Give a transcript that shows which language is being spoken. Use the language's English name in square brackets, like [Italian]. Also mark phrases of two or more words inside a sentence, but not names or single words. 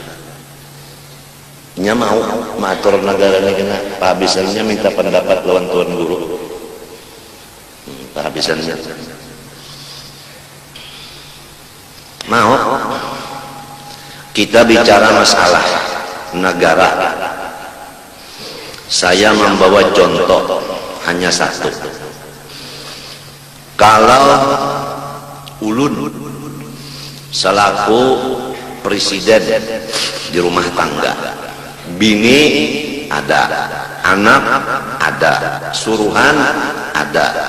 [Banjar] Nya mau mengatur negara ini kena kehabisannya minta pendapat lawan tuan guru. Kehabisannya. [Indonesian] Mau kita bicara masalah negara, saya membawa contoh hanya satu. [Banjar] Kalau ulun selaku presiden di rumah tangga, bini ada, anak ada, suruhan ada,